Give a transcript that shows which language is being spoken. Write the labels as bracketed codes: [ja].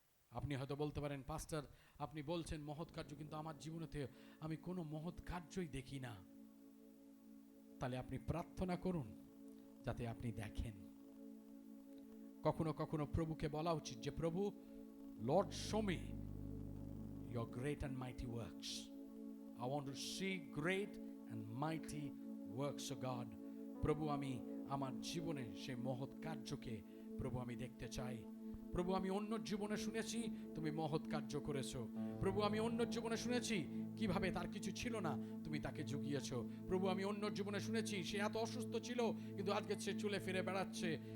[bn] আপনি হয়তো বলতে পারেন, পাস্টার আপনি বলছেন মহৎ কার্য, কিন্তু আমার জীবনেতে আমি কোনো মহৎ কার্যই দেখি না। তাহলে আপনি প্রার্থনা করুন যাতে আপনি দেখেন। কখনো কখনো প্রভুকে বলা উচিত যে প্রভু, [en] Lord show me your great and mighty works. I want to see great and mighty works of God. [bn] প্রভু আমি আমার জীবনে সেই মহৎ কার্যকে প্রভু আমি দেখতে চাই। প্রভু আমি অন্যর জীবনে শুনেছি তুমি মহৎ কার্য করেছো। প্রভু আমি অন্যর জীবনে শুনেছি কিভাবে তার কিছু ছিল না, তুমি তাকে জুগিয়েছো। প্রভু আমি অন্যর জীবনে শুনেছি সে এত অসুস্থ ছিল কিন্তু আজকে সে চুলে ফিরে বেড়াচ্ছে।